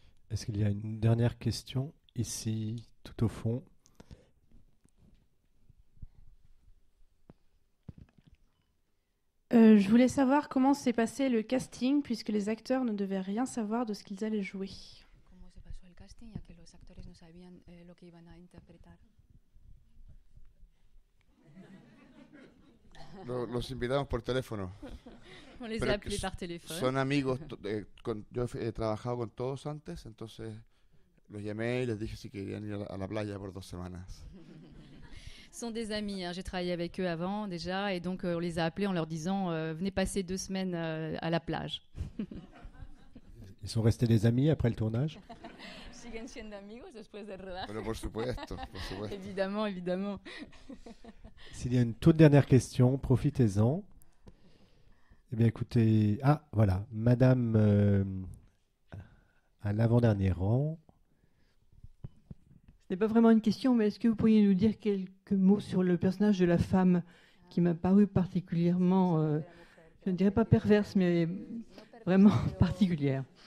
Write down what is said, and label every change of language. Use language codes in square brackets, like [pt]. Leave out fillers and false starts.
[fr] Est-ce qu'il y a une dernière question ici, tout au fond? Je voulais savoir comment s'est passé le casting, puisque les acteurs ne devaient rien savoir de ce qu'ils allaient jouer. [es] Comment se pasó el casting, ya que los actores no sabían lo que iban a interpretar? Los invitamos por teléfono. [fr] On les a appelés par téléphone. [es] Son amigos, yo he trabajado con todos antes, entonces los llamé y les dije si querían ir a la playa por 2 semanas. [fr] Sont des amis, hein. J'ai travaillé avec eux avant déjà, et donc on les a appelés en leur disant venez passer 2 semaines à la plage. Ils sont restés des amis après le tournage? [es] Siguen siendo amigos después del rodaje. Pero por supuesto. [fr] Évidemment, évidemment. S'il y a une toute dernière question, profitez-en. Eh bien, écoutez... Ah, voilà. Madame à l'avant-dernier rang. Ce n'est pas vraiment une question, mais est-ce que vous pourriez nous dire quelques mots sur le personnage de la femme qui m'a paru particulièrement, je ne dirais pas perverse, mais vraiment particulière?